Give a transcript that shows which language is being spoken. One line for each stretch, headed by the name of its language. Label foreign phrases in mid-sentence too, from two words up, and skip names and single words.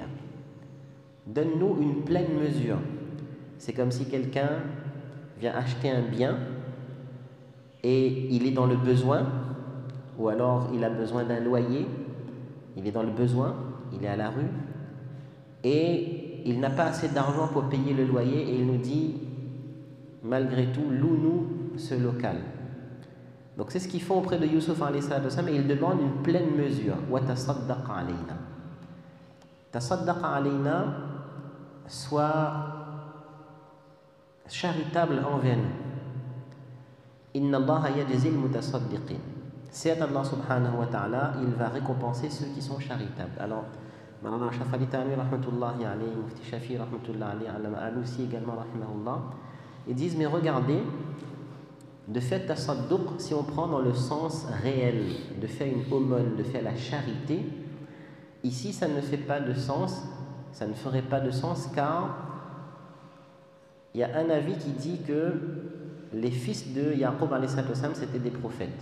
French: Donne-nous une pleine mesure. C'est comme si quelqu'un vient acheter un bien et il est dans le besoin, ou alors il a besoin d'un loyer, il est dans le besoin, il est à la rue, et il n'a pas assez d'argent pour payer le loyer, et il nous dit, malgré tout, loue-nous ce local. Donc c'est ce qu'ils font auprès de Youssouf
Arabic: عليه الصلاة والسلام,
French: et ils demandent une pleine mesure.
Arabic: وتصدق علينا. تصدق علينا,
French: soit charitable envers nous.
Arabic: إن الله يجزي المتصدقين.
French: Certes,
Arabic: الله سبحانه وتعالى,
French: il va récompenser ceux qui sont charitables. Alors, Malana Shafali Ta'ami
Arabic: رحمة الله عليه,
French: Mufti Shafi
Arabic: رحمة الله عليه,
French: Allama Alousi également rahimahullah, ils disent, mais regardez, de faire tasadduq, si on prend dans le sens réel, de faire une aumône, de faire la charité, ici ça ne fait pas de sens, ça ne ferait pas de sens, car il y a un avis qui dit que les fils de Yaqub
Arabic: عليه الصلاة والسلام,
French: c'était des prophètes.